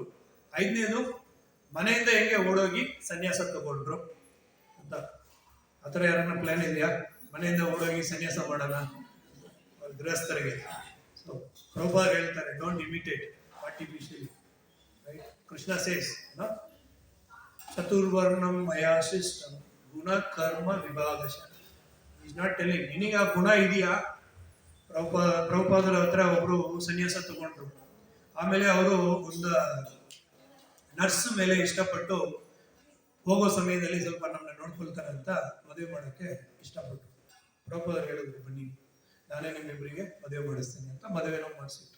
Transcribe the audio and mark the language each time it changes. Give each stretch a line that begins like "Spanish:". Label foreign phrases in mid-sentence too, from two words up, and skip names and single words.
Kannada: 5ನೇದು ಮನೆಯಿಂದ ಹೆಂಗೆ ಓಡೋಗಿ ಸನ್ಯಾಸ ತಗೊಂಡ್ರು ಅಂತ. ಆತರ ಯಾರನ್ನ ಪ್ಲಾನ್ ಇದೆಯಾ? ಮನೆಯಿಂದ ಓಡೋಗಿ ಸನ್ಯಾಸ ಮಾಡೋಣ ಗೃಹಸ್ಥರಿಗೆ. ಸೊ ಪ್ರಭುಪಾದರು ಹೇಳ್ತಾರೆ,
English: don't imitate artificially, right? Krishna says,
Sanskrit: चातुर्वर्ण्यं मया
English: system,
Sanskrit: गुण कर्म विभागशः.
English: He's not telling,
Kannada: ನಿನಗೆ ಆ ಗುಣ ಇದೆಯಾ? ಪ್ರಭುಪಾದರ ಹತ್ರ ಒಬ್ರು ಸನ್ಯಾಸ ತಗೊಂಡ್ರು. ಆಮೇಲೆ ಅವರು ಒಂದು ನರ್ಸ್ ಮೇಲೆ ಇಷ್ಟಪಟ್ಟು ಹೋಗೋ ಸಮಯದಲ್ಲಿ ಸ್ವಲ್ಪ ನಮ್ಮನ್ನ ನೋಡ್ಕೊಳ್ತಾರೆ ಅಂತ ಮದುವೆ ಮಾಡೋಕ್ಕೆ ಇಷ್ಟಪಟ್ಟು ಪ್ರಭುಪಾದರು ಹೇಳಿದ್ರು, ಬನ್ನಿ ನಾನೇ ನಿಮ್ಮಿಬ್ಬರಿಗೆ ಮದುವೆ ಮಾಡಿಸ್ತೀನಿ ಅಂತ ಮದುವೆನೋ ಮಾಡಿಸಿಟ್ರು.